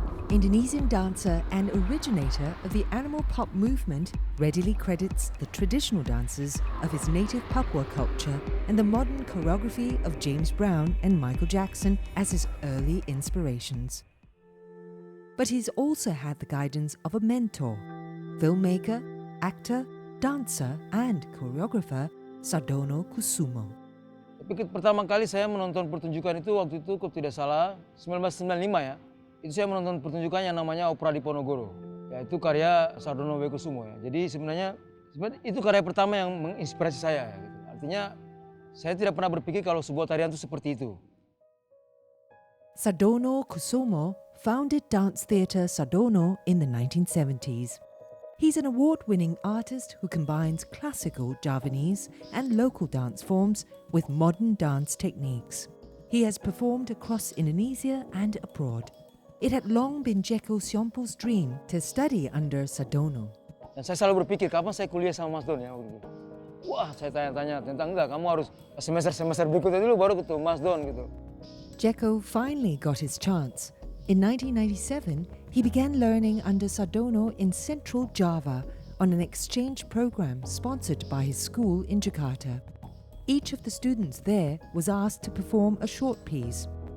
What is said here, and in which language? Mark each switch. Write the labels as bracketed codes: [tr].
[en] Indonesian dancer and originator of the animal pop movement, readily credits the traditional dances of his native Papua culture and the modern choreography of James Brown and Michael Jackson as his early inspirations. But he's also had the guidance of a mentor, filmmaker, actor, dancer and choreographer Sardono Kusumo. [id] Pertama kali saya menonton pertunjukan itu waktu itu kalau tidak salah 1995 ya. Itu saya menonton pertunjukan yang namanya Opera Diponegoro. Ya, itu karya Sardono Kusumo ya. Jadi sebenarnya itu karya pertama yang menginspirasi saya. Gitu. Artinya saya tidak pernah berpikir kalau sebuah tarian itu seperti itu. [en] Sardono Kusumo founded Dance Theatre Sardono in the 1970s. He's an award-winning artist who combines classical Javanese and local dance forms with modern dance techniques. He has performed across Indonesia and abroad. It had long been Jeko Siompo's dream to study under Sardono. [id] Dan saya selalu berpikir, kapan saya kuliah sama Mas Don ya? Waktu itu. Wah, saya tanya-tanya tentang enggak, kamu harus semester berikutnya dulu baru ketemu Mas Don gitu. [en] Jeko finally got his chance. In 1997, he began learning under Sardono in Central Java on an exchange program sponsored by his school in Jakarta. Each of the students there was asked to perform a short piece.